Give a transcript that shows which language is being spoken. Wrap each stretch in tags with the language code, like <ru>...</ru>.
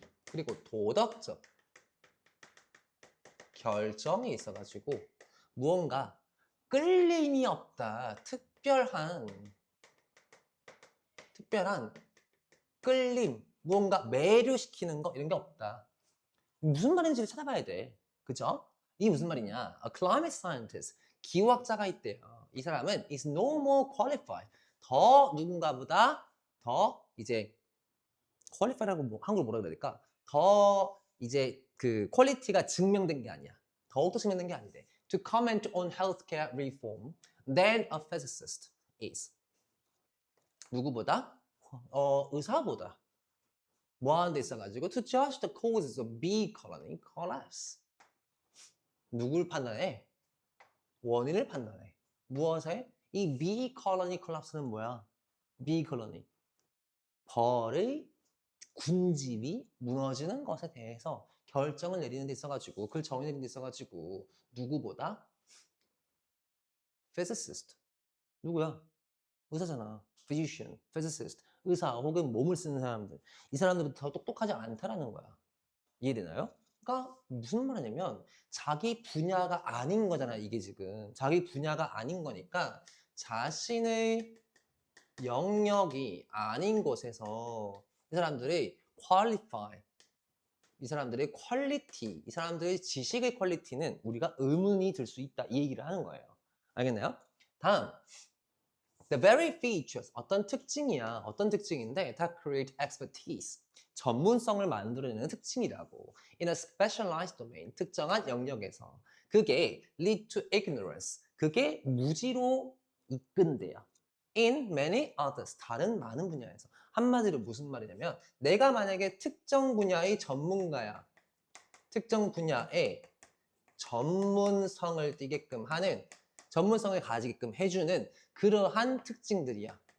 <ko>그리고 도덕적 결정이 있어가지고 무언가 끌림이 없다. 특별한 끌림, 무언가 매료시키는 거 이런 게 없다. 무슨 말인지를 찾아봐야 돼. 그죠? 이게 무슨 말이냐?</ko> <en>A climate scientist,</en> <ko>기후학자가 있대요. 이 사람은</ko> <en>is no more qualified.</en> <ko>더 누군가보다 더 이제 qualified라고 한국어로 뭐라 그래야 될까? 더 이제 그 퀄리티가 증명된 게 아니야. 더욱더 증명된 게 아니래.</ko> <en>To comment on healthcare reform than a physicist is.</en> <ko>누구보다? 의사보다. 뭐 하는 데 있어가지고</ko> <en>to judge the causes of bee colony collapse.</en> <ko>누굴 판단해? 원인을 판단해. 무엇에? 이 bee colony collapse는 뭐야?</ko> <en>bee colony.</en> <ko>벌의 군집이 무너지는 것에 대해서 결정을 내리는 데 있어가지고 그걸 정의 내리는 데 있어가지고 누구보다? physicist. 누구야? 의사잖아. physician, physicist. 의사 혹은 몸을 쓰는 사람들. 이 사람들보다 더 똑똑하지 않다라는 거야. 이해되나요? 그러니까 무슨 말이냐면 자기 분야가 아닌 거잖아. 이게 지금 자기 분야가 아닌 거니까 자신의 영역이 아닌 곳에서 이 사람들의 qualify, 이 사람들의 퀄리티, 이 사람들의 지식의 퀄리티는 우리가 의문이 들 수 있다. 이 얘기를 하는 거예요. 알겠나요? 다음,</ko> <en>the very features,</en> <ko>어떤 특징이야. 어떤 특징인데</ko> <en>that create expertise,</en> <ko>전문성을 만들어내는 특징이라고.</ko> <en>in a specialized domain,</en> <ko>특정한 영역에서. 그게</ko> <en>lead to ignorance,</en> <ko>그게 무지로 이끈대요.</ko> <en>in many others,</en> <ko>다른 많은 분야에서. 한마디로 무슨 말이냐면 내가 만약에 특정 분야의 전문가야. 특정 분야에 전문성을 띠게끔 하는, 전문성을 가지게끔 해주는 그러한 특징들이야.</ko>